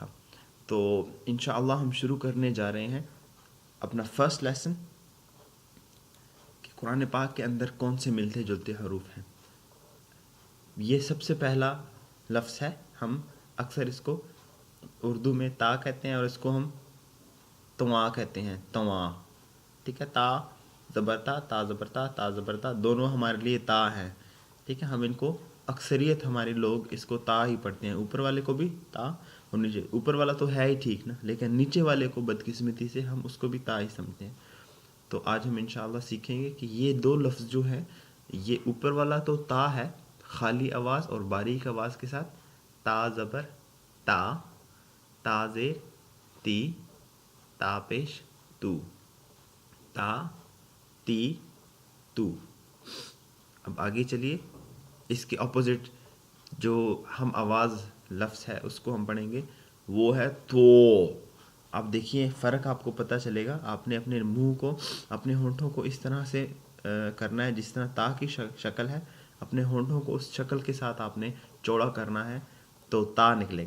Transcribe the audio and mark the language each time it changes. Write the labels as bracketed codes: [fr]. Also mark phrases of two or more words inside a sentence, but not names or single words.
[ur] تو انشاءاللہ ہم شروع کرنے جا رہے ہیں اپنا [en] first lesson [ur] کہ قرآن پاک کے اندر کون سے ملتے جلتے حروف ہیں۔ یہ سب سے پہلا لفظ ہے، ہم اکثر اس کو اردو میں تا کہتے ہیں اور اس کو ہم تواں کہتے ہیں، تواں، ٹھیک ہے۔ تا زبرتا، تا زبرتا، تا زبرتا، دونوں ہمارے لیے تا ہیں، ٹھیک ہے۔ ہم ان کو اکثریت ہمارے لوگ اس کو تا ہی پڑھتے ہیں، اوپر والے کو بھی تا اور نیچے، اوپر والا تو ہے ہی ٹھیک نا، لیکن نیچے والے کو بدقسمتی سے ہم اس کو بھی تا ہی سمجھتے ہیں۔ تو آج ہم انشاءاللہ سیکھیں گے کہ یہ دو لفظ جو ہیں، یہ اوپر والا تو تا ہے خالی آواز اور باریک آواز کے ساتھ، تا زبر تا، تا زیر تی، تا پیش تو، تا تی تو۔ اب آگے چلیے، اس کے اپوزٹ جو ہم آواز لفظ ہے اس کو ہم پڑھیں گے، وہ ہے تو۔ اب دیکھیے فرق آپ کو پتہ چلے گا، آپ نے اپنے منہ کو، اپنے ہونٹوں کو اس طرح سے کرنا ہے جس طرح تا کی شکل ہے، اپنے ہونٹوں کو اس شکل کے ساتھ آپ نے چوڑا کرنا ہے تو تا نکلے گا۔